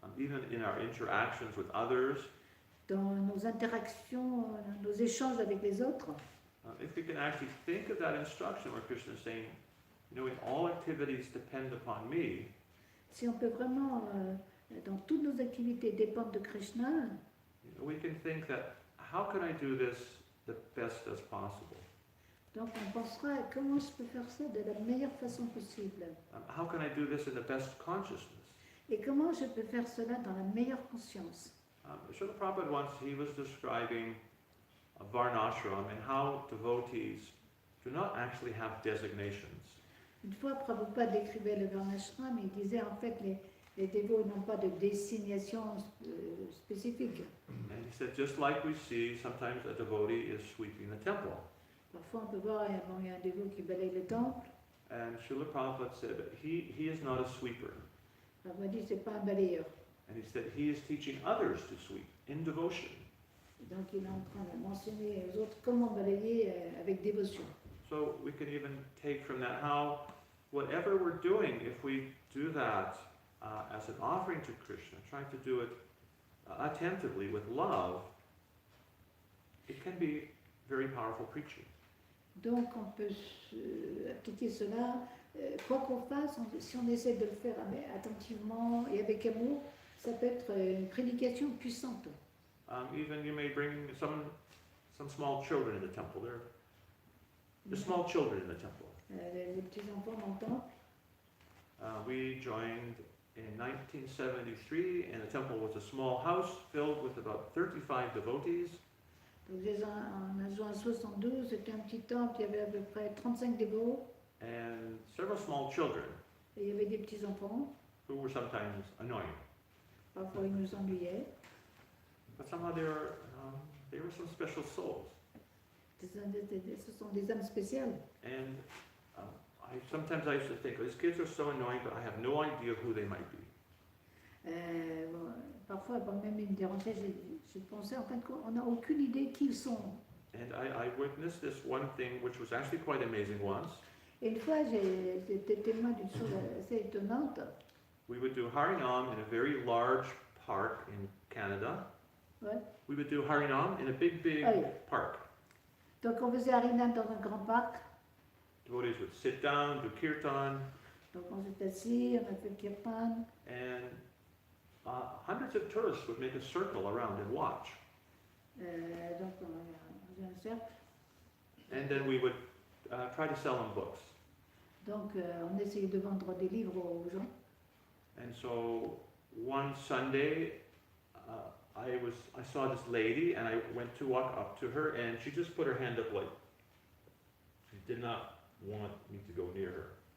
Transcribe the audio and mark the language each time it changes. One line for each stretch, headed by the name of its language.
English: Even in our interactions with others.
French: Dans nos interactions, nos échanges avec les autres.
English: If we can actually think of that instruction where Krishna is saying, in all activities depend upon me.
French: Si on peut vraiment, dans toutes nos activités, dépendre de Krishna,
English: we can think that, how can I do this the best as possible?
French: Donc on pensera à comment je peux faire ça de la meilleure façon possible.
English: How can I do this in the best consciousness?
French: Et comment je peux faire cela dans la meilleure conscience.
English: Srila Prabhupada once, he was describing a varnashram and how devotees do not actually have designations.
French: Une fois, Prabhupada décrivait le varnashram, il disait en fait les dévots n'ont pas de désignation spécifique.
English: And he said, just like we see, sometimes a devotee is sweeping the temple.
French: Parfois, on peut voir, il y a un dévot qui balaye le temple.
English: And Srila Prabhupada said, he is not a sweeper.
French: Prabhupada dit, c'est pas un balayeur.
English: And he said, he is teaching others to sweep in devotion.
French: Donc, il est en train de mentionner aux autres comment balayer avec dévotion.
English: So we can even take from that how whatever we're doing, if we do that as an offering to Krishna, trying to do it attentively with love, it can be very powerful preaching.
French: Donc on peut appliquer cela, quoi qu'on fasse, si on essaie de le faire attentivement et avec amour, ça peut être une prédication puissante.
English: Even you may bring some small children in the temple. The small children in the temple.
French: Les petits enfants dans le temple.
English: We joined in 1973, and the temple was a small house filled with about 35 devotees.
French: Donc on a joint en 72, c'était un petit temple, il y avait à peu près 35 dévots.
English: And several small children.
French: Et il y avait des petits enfants.
English: Who were sometimes annoying.
French: Parfois ils nous ennuyaient.
English: But somehow they were some special souls.
French: Ce sont des âmes spéciales.
English: And sometimes I used to think, these kids are so annoying, but I have no idea who they might be.
French: Bon, parfois, même ils me dérangeaient, je pensais, en fait, on n'a aucune idée qui ils sont.
English: And I witnessed this one thing, which was actually quite amazing once.
French: Et une fois, j'ai été témoin d'une chose assez étonnante.
English: We would do Harinam in a very large park in Canada.
French: Ouais.
English: We would do Harinam in a big
French: Ah oui.
English: park.
French: Donc on faisait Harinam dans un grand parc.
English: Devotees would sit down, do kirtan,
French: Donc on s'est assis, on a fait le kirtan.
English: and hundreds of tourists would make a circle around and watch.
French: Donc on faisait un cercle.
English: And then we would try to sell them books.
French: Donc on essayait de vendre des livres aux gens.
English: And so one Sunday, I saw this lady, and I went to walk up to her, and she just put her hand up like she did not want me to go near her.